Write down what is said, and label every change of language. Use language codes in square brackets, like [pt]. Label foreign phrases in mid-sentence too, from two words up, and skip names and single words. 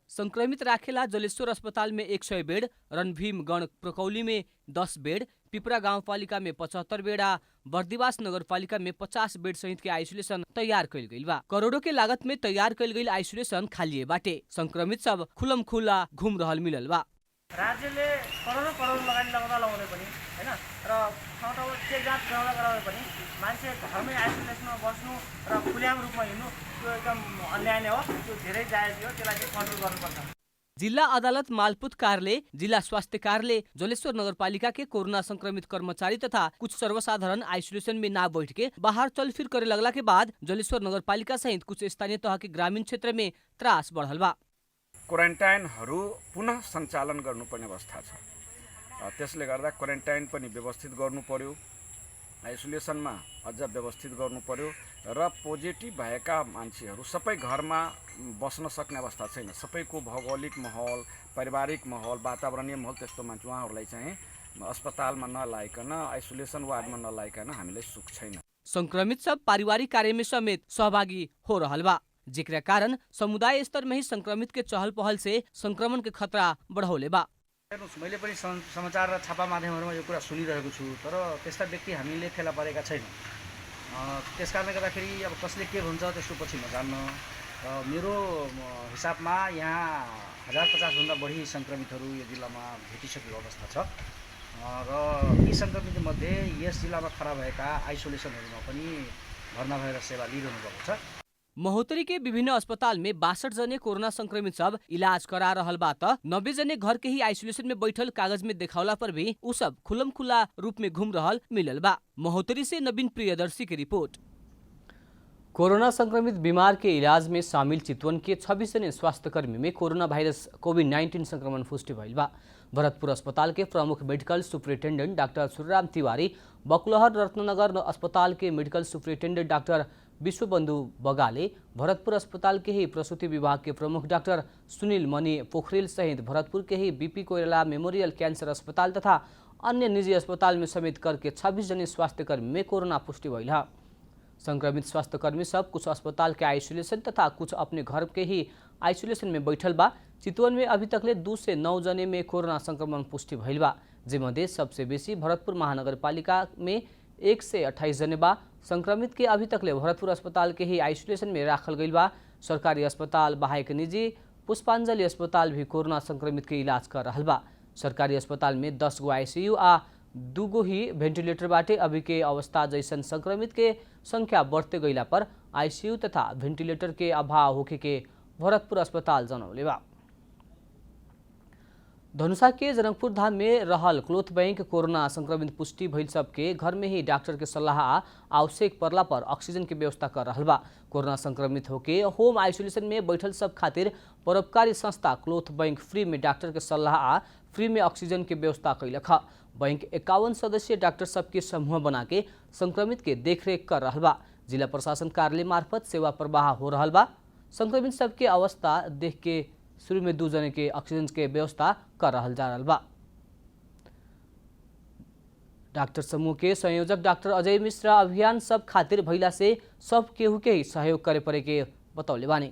[bho] संक्रमित राखेला जलेश्वर अस्पताल में 100 बेड, रणभीमगढ़ प्रकौली में 10 बेड, पिपरा गाउँपालिका में 75 बेड आ बर्दिवास नगरपालिका में 50 बेड सहित के आइसोलेशन तैयार कैल गइल बा। करोड़ों के लागत में तैयार कैल गइल आइसोलेशन खालिए बाटे। संक्रमित सब खुलम खुला घूम रहल मिलल बा। [ne] राज्यले करोडौं करोड लगाउने पनि हैन र ठाउँ ठाउँ चेक जाँच गराउने पनि मान्छे घरमै आइसोलेसनमा बस्नु र खुल्याम रूपमा हिँड्नु त्यो एकदम अन्याय नै हो। त्यो धेरै जायज हो। त्यसलाई चाहिँ कन्ट्रोल गर्नुपर्छ। [bho] जिला अदालत मालपुत कार्यालय, जिला स्वास्थ्य कार्यालय, जलेश्वर नगरपालिका के कोरोना संक्रमित कर्मचारी तथा कुछ सर्वसाधारण आइसोलेशन में ना बैठ के बाहर चलफिर करे लगला के बाद जलेश्वर नगरपालिका सहित कुछ स्थानीय तह के ग्रामीण क्षेत्र में त्रास बढ़ल बा। [ne] क्वारेन्टाइनहरू पुनः सञ्चालन गर्नुपर्ने अवस्था छ। त्यसले गर्दा क्वारेन्टाइन पनि व्यवस्थित गर्नु पर्यो, आइसोलेसनमा अझ व्यवस्थित गर्नु पर्यो र पोजिटिभ भएका मान्छेहरू सबै घरमा बस्न सक्ने अवस्था छैन। सबैको भौगोलिक माहौल, पारिवारिक माहौल, वातावरणीय माहौल त्यस्तो मान्छे उहाँहरूलाई चाहिँ अस्पतालमा नलाइकन, आइसोलेसन वार्डमा नलाइकन हामीलाई सुख छैन। [bho] संक्रमित सब पारिवारिक कार्य में समेत सहभागी हो रहल बा, जेकरा कारण समुदाय स्तर में ही संक्रमित के चहल पहल से संक्रमण के खतरा बढ़ौले बा। [ne] मैले पनि समाचार र छापा माध्यमहरुमा यो कुरा सुनिरहेको छु, तर त्यस्ता व्यक्ति हामीले फेला पारेका छैनौँ। त्यसकारणले गर्दाखेरि अब कसले के भन्छ त्यसको पछि नजान्न। मेरो हिसाबमा यहाँ 1050 भन्दा बढी संक्रमितहरू यो जिल्लामा भेटिसकेको अवस्था छ र यी संक्रमित मध्ये यस जिल्लामा खडा भएका आइसोलेसनहरुमा पनि भर्ना भएर सेवा लिइरहनु भएको छ। [bho] महोत्तरी के विभिन्न अस्पताल में 62 जने कोरोना संक्रमित सब इलाज करा रहल बा त 90 जने घर के ही आइसोलेशन में बैठल कागज में दिखावला पर भी उ सब खुलम खुला रूप में घूम रहल मिलल बा। महोत्तरी से नवीन प्रियदर्शी की रिपोर्ट। कोरोना संक्रमित बीमार के इलाज में शामिल चितवन के 26 जने स्वास्थ्यकर्मी में कोरोना वायरस कोविड-19 संक्रमण पुष्टि भइल बा। भरतपुर अस्पताल के प्रमुख मेडिकल सुपरिटेंडेंट डॉक्टर सूर्यराम तिवारी, बकुलहर रत्नगर अस्पताल के मेडिकल सुपरिटेंडेंट डॉक्टर विश्वबंधु बगाले, भरतपुर अस्पताल के ही प्रसूति विभाग के प्रमुख डॉक्टर सुनील मणि पोखरेल सहित भरतपुर के ही बीपी कोइराला मेमोरियल कैंसर अस्पताल तथा अन्य निजी अस्पताल में समेत करके 26 जने स्वास्थ्यकर्मी में कोरोना पुष्टि भइल है। संक्रमित स्वास्थ्यकर्मी सब कुछ अस्पताल के आइसोलेशन तथा कुछ अपने घर के ही आइसोलेशन में बैठल बा। चितवन में अभी तकले 2 से 9 जने में कोरोना संक्रमण पुष्टि भइल बा, जिमध्ये सबसे बेसी भरतपुर महानगरपालिका में 1 से 28 जने बा। संक्रमित के अभी तकले भरतपुर अस्पताल के ही आइसोलेशन में राखल गइल बा। सरकारी अस्पताल बाहेक निजी पुष्पांजलि अस्पताल भी कोरोना संक्रमित के इलाज कर रहल बा। सरकारी अस्पताल में 10 गो आईसीयू आ 2 गो ही वेंटिलेटर बाटे। अभी के अवस्था जैसन संक्रमित के संख्या बढ़ते गइला पर आईसीयू तथा वेंटिलेटर के अभाव होखे के भरतपुर अस्पताल जनौले बा। धनुषा के जनकपुर धाम में रहल क्लोथ बैंक कोरोना संक्रमित पुष्टि भइल सबके घर में ही डॉक्टर के सलाह आवश्यक पड़ला पर ऑक्सीजन के व्यवस्था कर रहल बा। कोरोना संक्रमित होके होम आइसोलेशन में बैठल सब खातिर परोपकारी संस्था क्लोथ बैंक फ्री में डॉक्टर के सलाह फ्री में ऑक्सीजन के व्यवस्था कैलक। बैंक 51 सदस्यीय डॉक्टर सबके समूह बना के संक्रमित के देखरेख कर रहल बा। जिला प्रशासन कार्यालय मार्फत सेवा प्रवाह हो रहल बा। संक्रमित सबके अवस्था देख के शुरू में 2 जने के ऑक्सीजन के व्यवस्था कर रहल जा रहल बा। डॉक्टर समूह के संयोजक डॉक्टर अजय मिश्रा अभियान सब खातिर भइला से सब केहू के ही सहयोग करे पड़े के बतौले बानी।